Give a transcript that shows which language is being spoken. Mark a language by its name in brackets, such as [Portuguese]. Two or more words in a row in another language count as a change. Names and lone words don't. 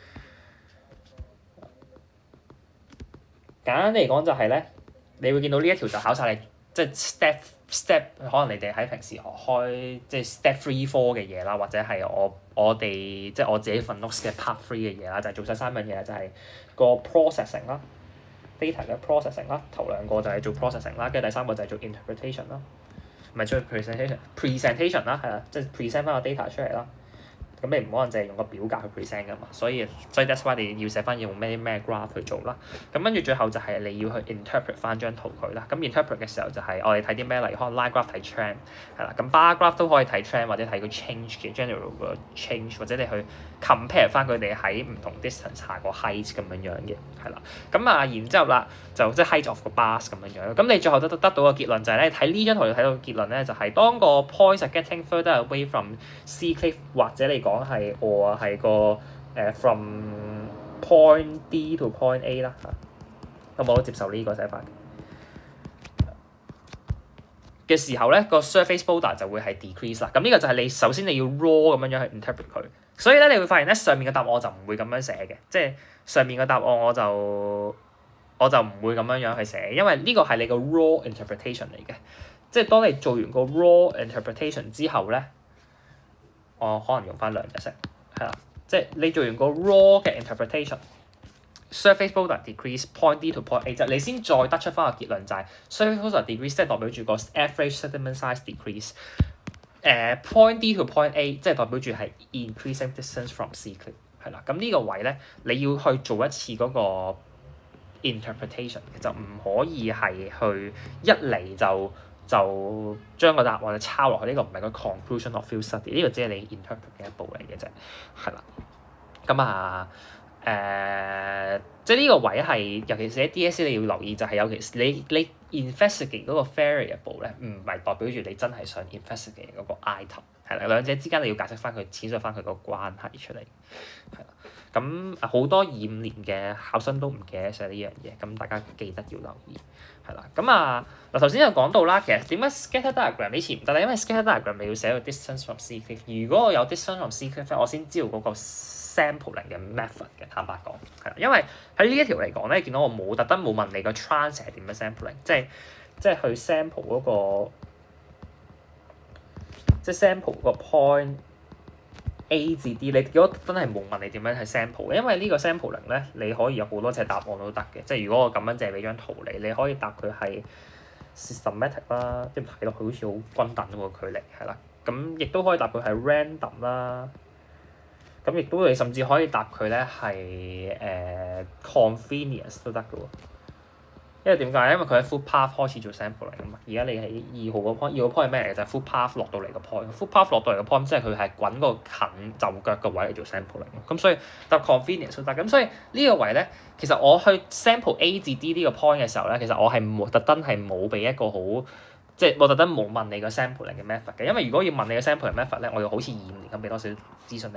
[Cantonese] 簡單嚟講就係咧，你會見到呢一條就考晒你，即係 step 可能你哋喺平時學開即係 step 3、4嘅嘢啦，或者係我哋即係我自己份 notes 嘅 part 3嘅嘢啦，就係做晒3樣嘢，就係個 processing 啦 ，data 嘅 processing 啦，頭兩個就係做 processing 啦，跟住第三個就係做 interpretation 啦，唔係做 presentation 啦，係啦，即係 present 翻個 data 出嚟啦。咁你唔可能淨係用個表格去 present 噶嘛，所以 [English] that's why [Cantonese] 你要寫翻用咩 graph 去做啦。咁跟住最後就係你要去 interpret 翻張圖佢啦。咁 interpret 嘅時候就係我哋睇啲咩，例如可能 [English] line graph [Cantonese] 睇 trend 係啦，咁 [English] bar graph [Cantonese] 都可以睇 trend 或者睇個 change 嘅 general 個 change， 或者你去 compare 翻佢哋喺唔同 distance 下個 height 咁樣樣嘅係啦。咁啊然之後啦，就即係 [English] height of [Cantonese] 個 bars 咁樣樣。咁你最後得到個結論就係咧，睇呢張圖就睇到個結論咧，就係當個 [English] points are getting further away from C cliff [Cantonese] 或者你講係我係個 [English] from point D to point A [Cantonese] 啦嚇，咁我都接受呢個寫法嘅時候咧，個 [English] surface boulder [Cantonese] 就會係 decrease 啦。咁呢個就係你首先你要 raw 咁樣樣去 interpret 佢。所以咧，你會發現咧，上面嘅答案我就唔會咁樣寫嘅，即係上面嘅答案我就唔會咁樣樣去寫，因為呢個係你個 [English] raw interpretation [Cantonese] 嚟嘅。即係當你做完個 [English] raw interpretation [Cantonese] 之後咧，我可能用翻兩隻色，係啦，即係你做完個 raw 嘅 interpretation。 [English] surface boulder decrease point D to point A [Cantonese] 就你先再得出翻個結論就係 [English] surface boulder decrease [Cantonese] 即係代表住個 [English] average sediment size decrease。 point D to point A [Cantonese] 即係代表住係 [English] increasing distance from C cliff [Cantonese] 係啦。咁呢個位咧，你要去做一次嗰個 interpretation， 就唔可以係去一嚟就將個答案就抄落去。呢個唔係個 [English] conclusion of field study， [Cantonese] 呢個只係你 interpret 嘅一步嚟嘅啫，係啦。咁啊即係呢個位係，尤其是喺 DSE 你要留意就係，尤其是你 investigate 嗰個 variable 咧，唔係代表住你真係想 investigate 嗰個 item， 係啦，兩者之間你要解釋翻佢，闡述翻佢個關係出嚟，係啦。咁好多2、5年嘅考生都唔記得寫呢樣嘢，咁大家記得要留意，係啦。咁嗱頭先有講到啦，其實點解 [English] scatter diagram [Cantonese] 呢次唔得咧？因為 [English] scatter diagram [Cantonese] 你要寫個 [English] distance from C cliff， [Cantonese] 如果我有 [English] distance from C cliff [Cantonese] 我先知道嗰個 sampling 嘅 method 嘅，坦白講係啦，因為喺呢一條嚟講咧，見到我特登冇問你個 trans 係點樣 sampling， 即係去 sample 嗰個，即係 sample 個 point A 至 D， 你如果真係冇問你點樣去 sample 嘅，因為呢個 sampling 咧，你可以有好多隻答案都得嘅，即係如果我咁樣借俾張圖你可以答佢係 systematic 啦，即係睇落去好似好均等喎距離係啦，咁亦都可以答佢係 random 啦。咁亦都你甚至可以答佢咧係convenience 都得嘅喎， 因為點解？因為佢喺 [English] foot path [Cantonese] 開始做 sampling 啊嘛。而家你喺2號個 point，2號 point 係咩嚟嘅？就係 [English] foot path [Cantonese] 落到嚟個 point。 [English] foot path [Cantonese] 落到嚟個 point，即係佢係滾個近就腳個位嚟做 sampling。咁所以搭 convenience 都得。咁所以呢個位咧，其實我去 sample A 至 D 呢個 point 嘅時候咧，其實我係冇特登係冇俾一個好，即係我特登冇問你個 sampling 嘅 method 嘅。因為如果要問你個 [English] sampling method [Cantonese] 咧，我要好似2、5年咁俾多少資訊你。